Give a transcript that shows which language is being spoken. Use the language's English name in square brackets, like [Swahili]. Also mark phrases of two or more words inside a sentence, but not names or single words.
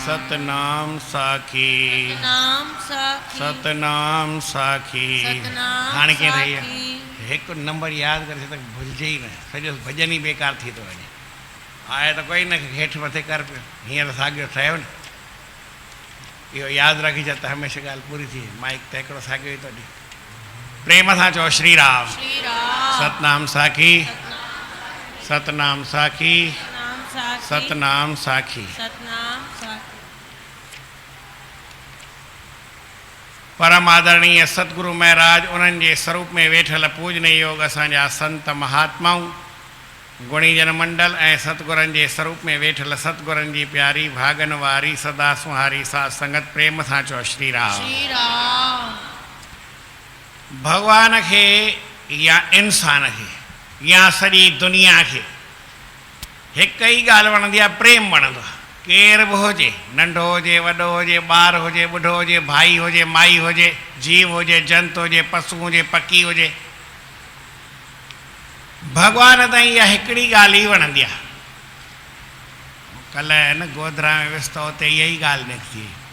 [Sindhi] सतनाम साखी सतनाम साखी सतनाम साखी सतनाम हाणे कीअं ठही आहे साखी हिकु नंबर यादि करे त भुलिजे ई न सॼो भॼन ई बेकार थी थो वञे आहे त कोई न हेठि मथे कर पियो हींअर साॻियो ठहियो न इहो यादि रखी छॾ त हमेशह ॻाल्हि पूरी थी माइक त हिकिड़ो साॻियो ई थो ॾे प्रेम सां चओ श्री राम श्री राम सतनाम साखी सतनाम साखी सतनाम साखी सतनाम साखी सतनाम साखी परम आदरणीय सतगुरु महाराज उन्हनि जे स्वरूप में वेठल पूजनीय योग असांजा संत महात्माऊं गुणीजन मंडल ऐं सतगुरनि जे स्वरूप में वेठल सतगुरनि जी प्यारी भागन वारी सदा सुहारी साध संगत प्रेम सां चओ श्री राम श्री राम भगवान खे या इंसान खे या सॼी दुनिया खे हिकु ई ॻाल्हि वणंदी आहे प्रेम वणंदो आहे केर बि हुजे नंढो हुजे वॾो हुजे ॿार हुजे ॿुढो हुजे भाई हुजे माई हुजे जीव हुजे जंतु हुजे पशु हुजे पखी हुजे भगवान ताईं इहा हिकिड़ी ॻाल्हि ई वणंदी आहे कल्ह न गोधरा में वियुसि त उते इहा ई ॻाल्हि निकिती